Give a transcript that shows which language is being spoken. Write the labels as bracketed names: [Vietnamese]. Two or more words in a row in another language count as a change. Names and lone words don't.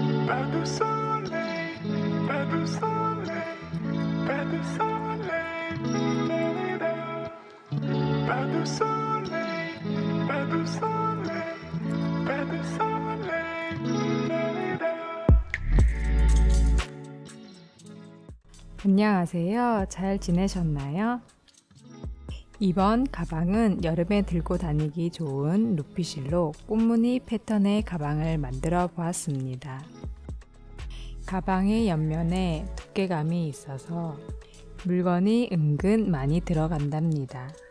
[French] Pas de soleil, pas de soleil, pas de soleil, la-la-la. Pas de soleil, pas de soleil, pas de soleil, la-la-la. [Korean] 안녕하세요. 잘 지내셨나요? 이번 가방은 여름에 들고 다니기 좋은 루피실로 꽃무늬 패턴의 가방을 만들어 보았습니다. 가방의 옆면에 두께감이 있어서 물건이 은근 많이 들어간답니다.